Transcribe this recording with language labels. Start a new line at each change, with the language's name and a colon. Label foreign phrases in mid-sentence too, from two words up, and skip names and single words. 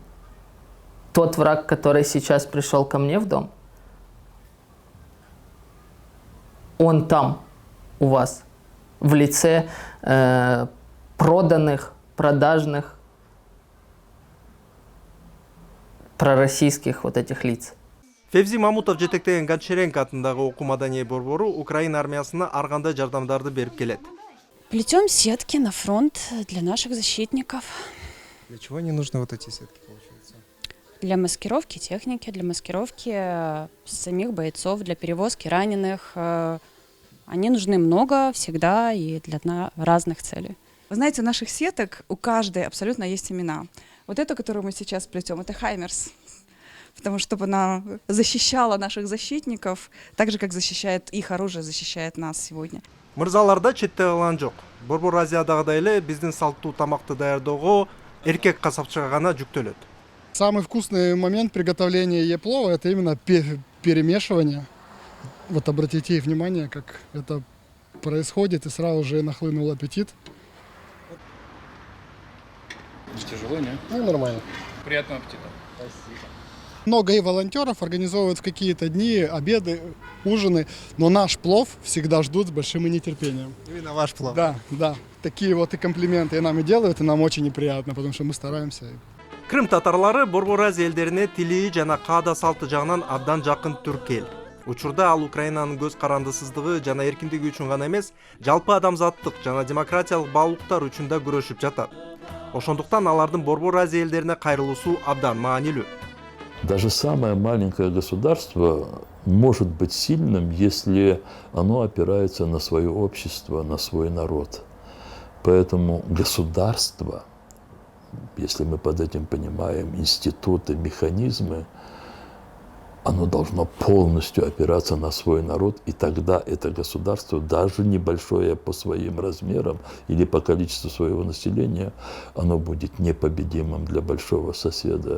Russian: Тот враг, который сейчас пришел ко мне в дом, он там у вас в лице проданных, продажных, пророссийских вот этих лиц.
Kyrgyz: Февзи Мамутов жетектеген Гончаренко атындагы окуу маданий борбору Украина армиясына ар кандай жардамдарды берип келет.
Russian: Плетем сетки на фронт для наших защитников. Для чего не нужны вот эти сетки, получается? Для маскировки техники, для маскировки самих бойцов, для перевозки раненых. Они нужны много, всегда и для разных целей. Вы знаете, у наших сеток у каждой абсолютно есть имена. Вот эту, которую мы сейчас плетем, это Хаймерс. Потому что чтобы она защищала наших защитников, так же, как защищает их оружие, защищает нас сегодня.
Kyrgyz: Мырзаларда четте калган жок. Борбор Азиядагыдай эле биздин салттуу тамакты даярдоого эркек касапчыга гана жүктөлөт.
Russian: Самый вкусный момент приготовления еплова – это именно перемешивание. Вот обратите внимание, как это происходит, и сразу же нахлынул аппетит. Тяжело, нет? Ну, нормально. Приятного аппетита. Спасибо. Много и волонтеров организовывают в какие-то дни обеды, ужины, но наш плов всегда ждут с большим нетерпением. Именно ваш плов? Да, да. Такие вот и комплименты и нам и делают, и нам очень неприятно, потому что мы стараемся.
Kyrgyz: Крым татарлары Борбор Азия элдерине тили жана каада салты жагынан абдан жакын түрк эл. Учурда ал Украинанын көз карандысыздыгы жана эркиндиги үчүн гана эмес, жалпы адамзаттык жана демократиялык баалуулуктар үчүн да күрөшүп жатат. Ошондуктан алардын Борбор Азия элдерине кайрылуусу абдан маанилүү.
Russian: Даже самое маленькое государство может быть сильным, если оно опирается на свое общество, на свой народ. Поэтому государство, если мы под этим понимаем институты, механизмы, оно должно полностью опираться на свой народ, и тогда это государство, даже небольшое по своим размерам или по количеству своего населения, оно будет непобедимым для большого соседа.